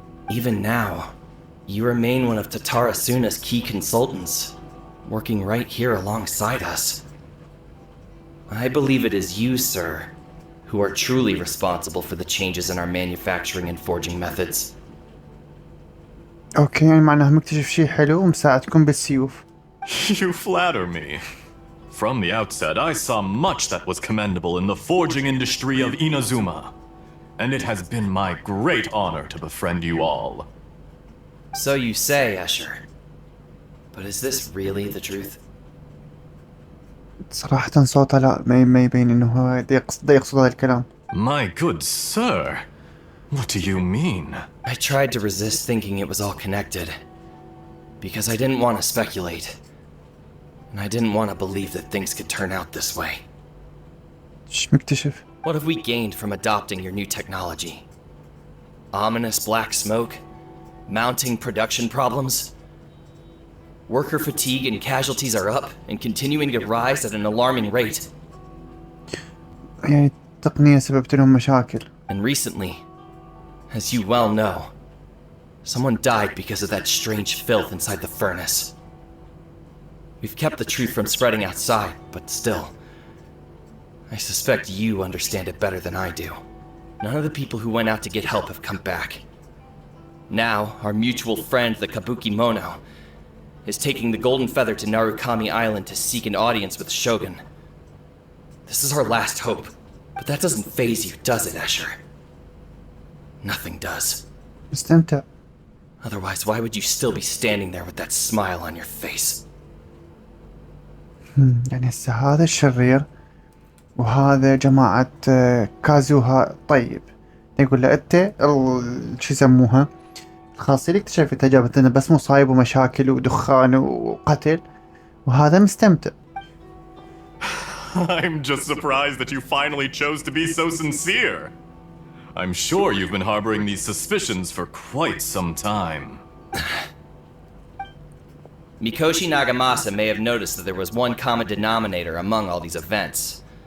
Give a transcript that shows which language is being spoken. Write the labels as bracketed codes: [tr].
[en] Even now, you remain one of Tatara Suna's key consultants, working right here alongside us. I believe it is you, sir, who are truly responsible for the changes in our manufacturing and forging methods. [ar] اوكي يعني معناها مكتشف شي حلو ومساعدكم بالسيوف. [en] You flatter me. From the outset, I saw much that was commendable in the forging industry of Inazuma, and it has been my great honor to befriend you all. So you say, Escher. But is this really the truth? [ar] صراحة صوته لا ما يبين انه هو دا يقصد هذا الكلام. [en] My good sir, what do you mean? I tried to resist thinking it was all connected. Because I didn't want to speculate. And I didn't want to believe that things could turn out this way. [ar] ايش مكتشف؟ [en] What have we gained from adopting your new technology? Ominous black smoke? Mounting production problems? Worker fatigue and casualties are up and continuing to rise at an alarming rate. [ar] يعني التقنية سببت لهم مشاكل. [en] And recently, as you well know, someone died because of that strange filth inside the furnace. We've kept the truth from spreading outside, but still, I suspect you understand it better than I do. None of the people who went out to get help have come back. Now, our mutual friend, the Kabuki Mono, is taking the Golden Feather to Narukami Island to seek an audience with the Shogun. This is our last hope, but that doesn't faze you, does it, Escher? Nothing does. [ar] استمتع. [en] Otherwise, why would you still be standing there with that smile on your face? [ar] يعني هسه هذا الشرير وهذا جماعة كازوها طيب. يقول له انت شو يسموها الخاصية اللي اكتشفتها جابت لنا بس مصايب ومشاكل ودخان وقتل وهذا مستمتع. [en] I'm just surprised that you finally chose to be so sincere. I'm sure you've been harboring these suspicions for quite some time. Mikoshi Nagamasa may have noticed that there was one common denominator among all these events.